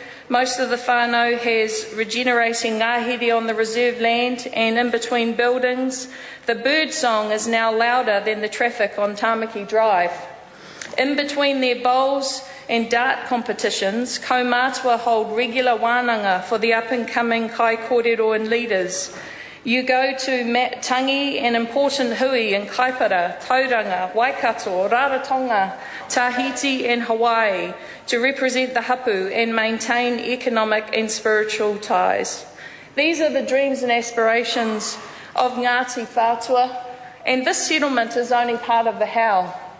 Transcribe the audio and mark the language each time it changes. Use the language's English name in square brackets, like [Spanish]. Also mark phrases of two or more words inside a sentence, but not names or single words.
[English] Most of the whānau has regenerating ngāhere on the reserve land and in between buildings. The bird song is now louder than the traffic on Tāmaki Drive. In between their bowls and dart competitions, kaumātua hold regular wānanga for the up-and-coming [Māori] kai kōrero [English] and leaders. You go to Tangi, an important hui in Kaipara, Tauranga, Waikato, Rarotonga, Tahiti and Hawaii to represent the hapu and maintain economic and spiritual ties. These are the dreams and aspirations of Ngāti Whātua, and this settlement is only part of the how.